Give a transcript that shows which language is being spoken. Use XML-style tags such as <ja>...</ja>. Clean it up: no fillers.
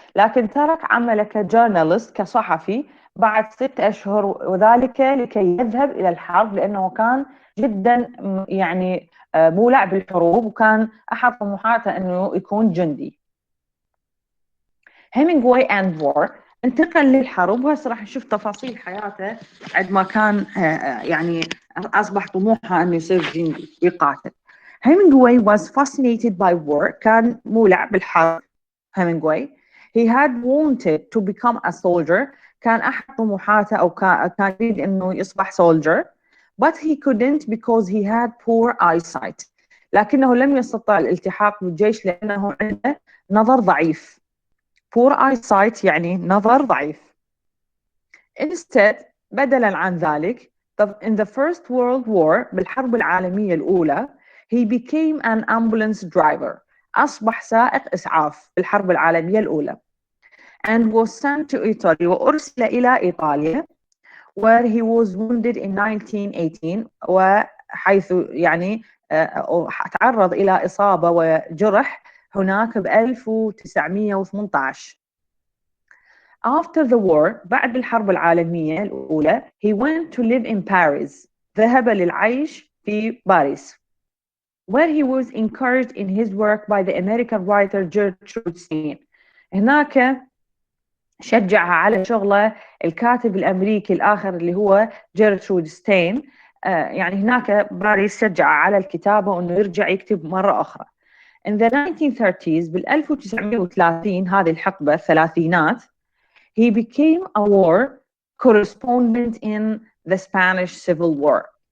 <ar>لكن ترك عمله كجورنالست كصحفي بعد 6 أشهر، وذلك لكي يذهب إلى الحرب، لأنه كان جدا يعني مولع بالحروب، وكان أحد طموحاته أنه يكون جندي.</ar> <en>Hemingway and war.</en> <ar>انتقل للحرب، وهسه راح نشوف تفاصيل حياته عند ما كان يعني أصبح طموحه أنه يصير جندي ويقاتل.</ar> <en>Hemingway was fascinated by war.</en> <ar>كان مولع بالحرب.</ar> <en>Hemingway he had wanted to become a soldier.</en> <ar>كان أحد طموحاته أو كان يريد أنه يصبح</ar> <en>soldier, but he couldn't because he had poor eyesight.</en> <ar>لكنه لم يستطع الالتحاق بالجيش لأنه عنده نظر ضعيف.</ar> <en>poor eyesight</en> <ar>يعني نظر ضعيف.</ar> <en>Instead,</en> <ar>بدلا عن ذلك,</ar> <en>in the First World War,</en> <ar>بالحرب العالمية الأولى,</ar> <en>he became an ambulance driver.</en> <ar>أصبح سائق إسعاف بالحرب العالمية الأولى.</ar> <en>And was sent to Italy,</en> <ar>وأرسل إلى إيطاليا,</ar> <en>where he was wounded in 1918,</en> <ar>وحيث يعني تعرض إلى إصابة وجرح هناك ب 1918.</ar> <en>After the war,</en> <ar>بعد الحرب العالمية الأولى,</ar> <en>he went to live in Paris.</en> <ar>ذهب للعيش في باريس,</ar> <en>where he was encouraged in his work by the American writer Gertrude Stein.</en> <ar>هناك شجعها على شغله الكاتب الأمريكي الآخر اللي هو جيرترود ستين. يعني هناك باريس شجع على الكتابة وأنه يرجع يكتب مرة أخرى.</ar> <en>In the 1930s,</en> <ar>بال 1930 هذه الحقبة الثلاثينات,</ar> <en>he became a war correspondent in the Spanish Civil War.</en>